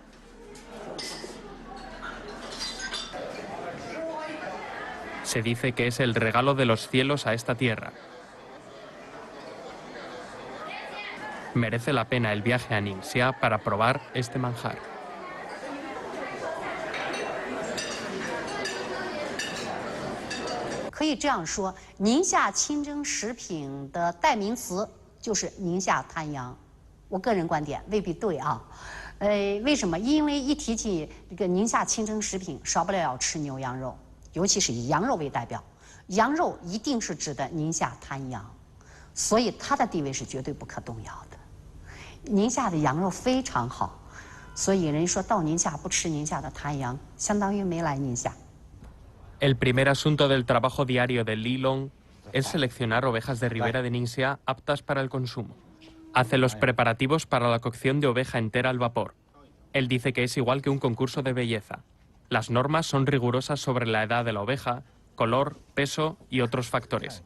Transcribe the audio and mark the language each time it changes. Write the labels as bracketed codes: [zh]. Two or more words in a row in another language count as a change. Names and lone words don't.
[es] Se dice que es el regalo de los cielos a esta tierra. Merece la pena el viaje a Ningxia para probar este manjar. Puede decir [zh] 宁夏清真食品的代名词就是宁夏滩羊。我个人观点未必对啊。为什么？因为一提起这个宁夏清真食品，少不了要吃牛羊肉，尤其是以羊肉为代表，羊肉一定是指的宁夏滩羊，所以它的地位是绝对不可动摇的。宁夏的羊肉非常好，所以人说到宁夏不吃宁夏的滩羊，相当于没来宁夏。 [es] El primer asunto del trabajo diario de Li Long es seleccionar ovejas de ribera de Ningxia aptas para el consumo. Hace los preparativos para la cocción de oveja entera al vapor. Él dice que es igual que un concurso de belleza. Las normas son rigurosas sobre la edad de la oveja, color, peso y otros factores.